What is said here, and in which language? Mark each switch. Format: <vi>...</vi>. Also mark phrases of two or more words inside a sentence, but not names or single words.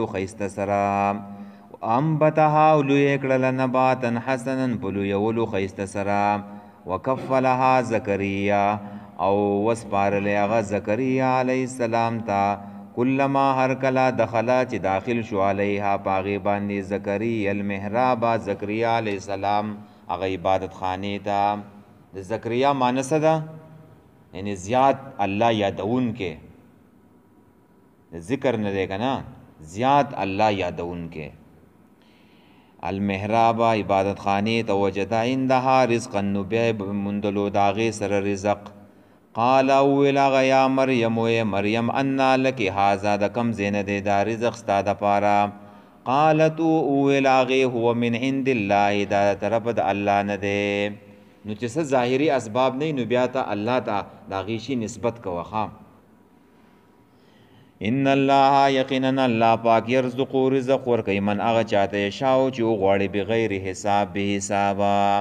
<ps>ښایسته سره انبتها او لوی کړله</ps> <ar>نباتا حسنا</ar> <ps>په لویولو ښایسته سره وکفلها زکریا او وسپارلی هغه زکریا علیه السلام ته کلما هر کله دخله چې داخل شو علیها په هغې باندې زکریا المحراب زکریا علیه السلام هغه عبادت خانې ته د زکریا معنی څه ده یعنی زیات الله یادون کې ذکر نه دی که نه زیات الله یادون کې المحراب عبادت خانې ته</ps> <ar>وجد عندها رزقا</ar> <ps>نو بیا موندلو د هغې سره رزق قال اوویل هغه یا مریم وی مریم</ps> <ar>انا لکې هذا</ar> <ps>د کم ځای نه دی دا رزق ستا دپاره قالت اوویل هغې</ps> <ar>هو من عند الله</ar> <ps>دا د طرفه د الله نه دی نو چې څه ظاهري اسباب نه نو بیا ته الله ته د هغې شي نسبت کوه ښه.</ps> <ar>ان الله</ar> <ps>یقینا الله پاک یرزقو رزق ورکوي من هغه چاته یشاء چې وغواړي</ps> <ar>بغیر حساب</ar> <ps>بې حسابه.</ps>